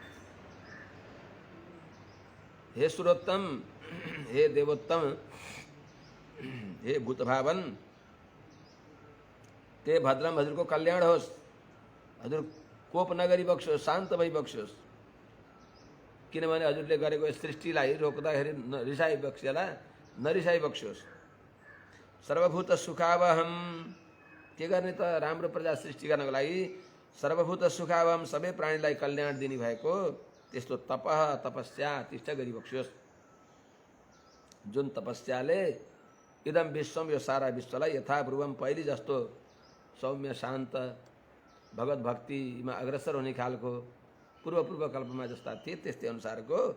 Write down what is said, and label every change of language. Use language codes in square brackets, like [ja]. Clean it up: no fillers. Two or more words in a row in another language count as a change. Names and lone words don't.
[sa] हे सुरोत्तम, हे देवोत्तम, हे भूत भावन ते भद्रम, [ne] हजुर को कल्याण होस्, हजुर कोप नगरी बक्सोस्, शान्त भई बक्सोस्। किनभने हजुरले गरेको सृष्टिलाई रोक्दाखेरि रिसाई बक्सेला, नरिसाई बक्सोस्। [sa] सर्वभूत सुखावहम, [ne] के गर्ने त राम्रो प्रजा सृष्टि गर्नको लागि [sa] सर्वभूत सुखावहम, [ne] सबै प्राणीलाई कल्याण दिने भएको त्यस्तो तपस्या तिष्ठ गरी बक्सोस्, जुन तपस्याले [sa] इदम विश्वम, [ne] यो सारा विश्वलाई यथापूर्वम पहिले जस्तो सौम्य शान्त भगवत भक्तिमा अग्रसर हुने खालको पूर्व कल्पमा जस्ता थिए त्यस्तै अनुसारको